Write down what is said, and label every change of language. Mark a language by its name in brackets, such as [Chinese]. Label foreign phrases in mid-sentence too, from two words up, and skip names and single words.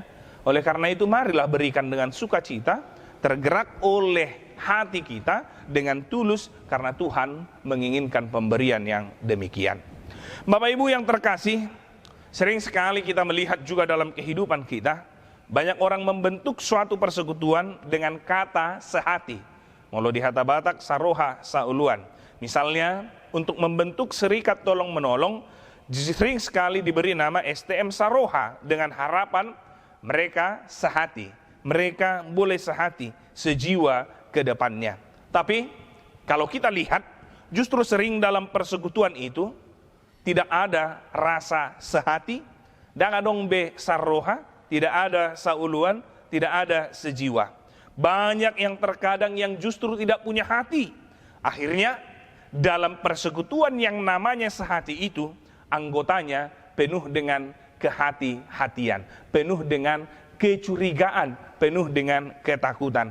[Indonesian] Oleh karena itu marilah berikan dengan sukacita, tergerak oleh hati kita dengan tulus, karena Tuhan menginginkan pemberian yang demikian. Bapak Ibu yang terkasih, sering sekali kita melihat juga dalam kehidupan kita, banyak orang membentuk suatu persekutuan dengan kata sehati. [Batak Toba] Molo di Hata Batak, saroha sauluan. [Indonesian] Misalnya, untuk membentuk serikat tolong menolong, sering sekali diberi nama STM Saroha dengan harapan mereka sehati. Mereka boleh sehati, sejiwa ke depannya. Tapi, kalau kita lihat, justru sering dalam persekutuan itu, tidak ada rasa sehati, dan [Batak Toba] adong be saroha, [Indonesian] tidak ada sauluan, tidak ada sejiwa. Banyak yang terkadang yang justru tidak punya hati. Akhirnya dalam persekutuan yang namanya sehati itu, anggotanya penuh dengan kehati-hatian, penuh dengan kecurigaan, penuh dengan ketakutan.